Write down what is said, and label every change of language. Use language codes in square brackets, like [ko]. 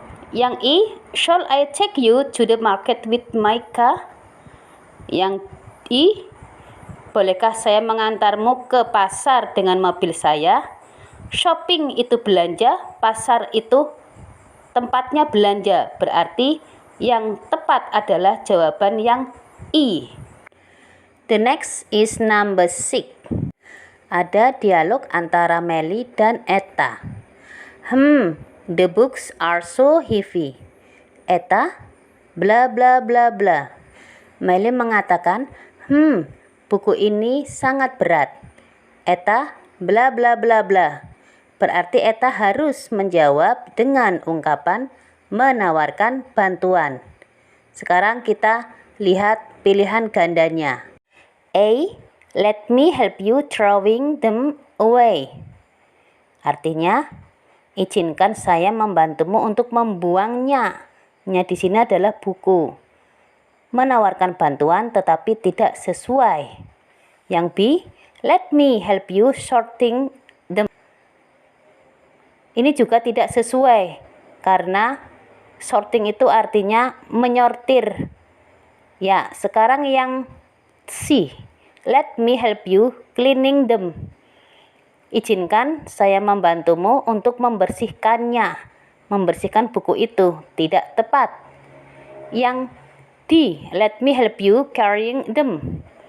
[id] Yang I, [en] shall I take you to the market with my car? [id] Yang I, bolehkah saya mengantarmu ke pasar dengan mobil saya? Shopping itu belanja, pasar itu tempatnya belanja. Berarti yang tepat adalah jawaban yang I. [en] The next is number 6. [id] Ada dialog antara Melly dan Etta. [en] The books are so heavy. Etta, bla bla bla bla. [id] Melly mengatakan, buku ini sangat berat. Etta, bla bla bla bla. Berarti Etta harus menjawab dengan ungkapan menawarkan bantuan. Sekarang kita lihat pilihan gandanya. [en] A, let me help you throwing them away. [id] Artinya, izinkan saya membantumu untuk membuangnya. Nya di sini adalah buku. Menawarkan bantuan tetapi tidak sesuai. Yang B, [en] let me help you sorting them. [id] Ini juga tidak sesuai karena sorting itu artinya menyortir. Ya, sekarang yang C, [en] let me help you cleaning them. [id] Izinkan saya membantumu untuk membersihkannya. Membersihkan buku itu tidak tepat. Yang D, [en] let me help you carrying them.